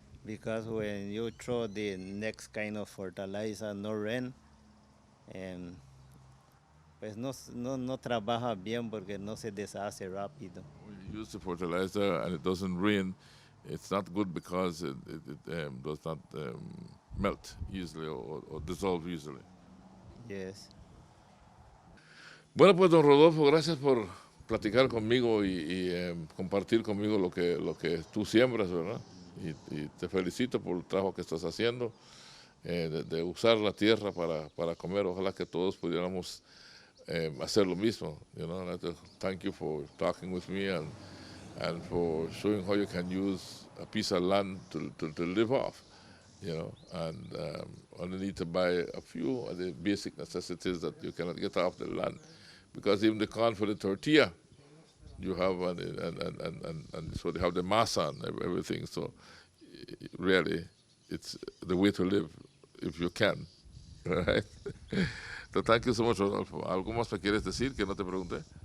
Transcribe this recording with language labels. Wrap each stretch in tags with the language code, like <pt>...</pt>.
<en>Because when you throw the next kind of fertilizer, no rain, pues no trabaja bien porque no se deshace rápido. When you use the fertilizer and it doesn't rain, it's not good because it does not melt easily or dissolve easily. Yes.</en> <es>Bueno, pues don Rodolfo, gracias por platicar conmigo y compartir conmigo lo que tú siembras, ¿verdad? Y te felicito por el trabajo que estás haciendo, de usar la tierra para comer. Ojalá que todos pudiéramos hacer lo mismo.</es> <en>You know, I'd like to thank you for talking with me and for showing how you can use a piece of land to live off. You know, and only need to buy a few of the basic necessities that you cannot get off the land. because even the corn for the tortilla, you have, and so they have the masa and everything. So really, it's the way to live if you can. Right? So thank you so much, Rodolfo.</en> <es>¿Algo más me quieres decir que no te pregunté?</es>